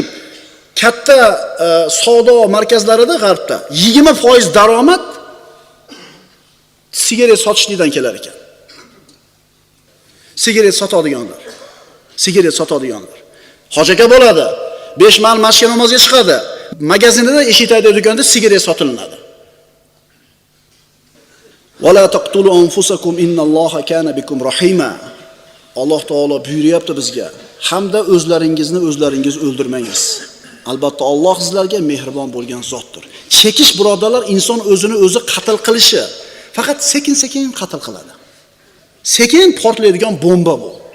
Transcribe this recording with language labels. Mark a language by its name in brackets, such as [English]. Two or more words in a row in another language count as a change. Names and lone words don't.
[Uzbek] Katta savdo markazlarida G'arbda 20% daromad sigaret sotishlikdan kelar ekan. Sigaret sotadiganlar. Sigaret sotadiganlar. Hojaga bo'ladi. 5 mal masjid namozga chiqadi. Magazinida eshitadi do'konda sigaret sotilinadi. [Arabic] ولا تقتلوا أنفسكم إن الله كان بكم رحيما. [Uzbek] Alloh taolo buyuryapti bizga, hamda o'zlaringizni o'zlaringiz o'ldirmangiz. Albatta Alloh sizlarga mehribon bo'lgan zotdir. Chekish birodarlar inson o'zini o'zi qatl qilishi. Faqat sekin-sekin qatl qiladi. Sekin portlaydigan bomba bu.